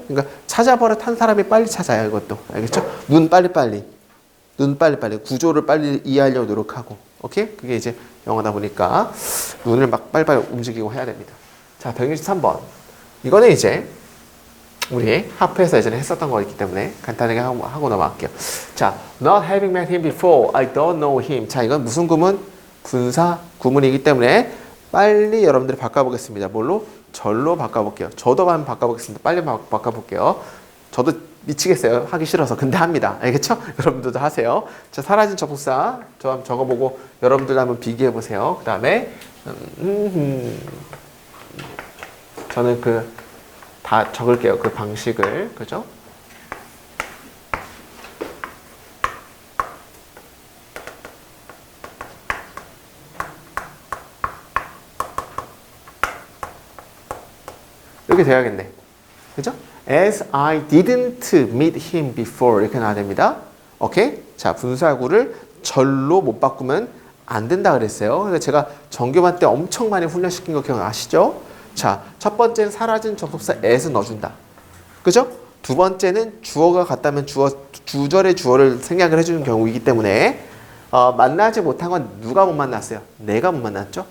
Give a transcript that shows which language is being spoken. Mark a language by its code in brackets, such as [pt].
[ko] 그러니까 찾아버릇한 사람이 빨리 찾아요. 이것도. 알겠죠? 눈 빨리빨리. 구조를 빨리 이해하려고 노력하고. 오케이? 그게 이제 영어다 보니까 눈을 막 빨리빨리 움직이고 해야 됩니다. 자, 163번. 이거는 이제 우리 하프에서 예전에 했었던 거기 때문에 간단하게 하고 넘어갈게요. [en] 자, not having met him before, I don't know him. [ko] 자, 이건 무슨 구문? 분사 구문이기 때문에 빨리 여러분들이 바꿔보겠습니다. 뭘로? 절로 바꿔볼게요. 저도 한번 바꿔보겠습니다. 빨리 바꿔볼게요. 저도 미치겠어요. 하기 싫어서. 근데 합니다. 알겠죠? 여러분들도 하세요. 자, 사라진 접속사 저 한번 적어보고 여러분들도 한번 비교해보세요. 그 다음에 저는 다 적을게요. 그 방식을. 그죠? 이렇게 돼야겠네. 그죠? [en] As I didn't meet him before [ko] 이렇게 나와야 됩니다. 오케이? 자, 분사구를 절로 못 바꾸면 안 된다 그랬어요. 그래서 제가 정규반 때 엄청 많이 훈련시킨 거 기억나시죠? 자, 첫 번째는 사라진 접속사 as 넣어준다. 그죠? 두 번째는 주어가 같다면 주절의 주어를 생략을 해주는 경우이기 때문에 만나지 못한 건 누가 못 만났어요? 내가 못 만났죠?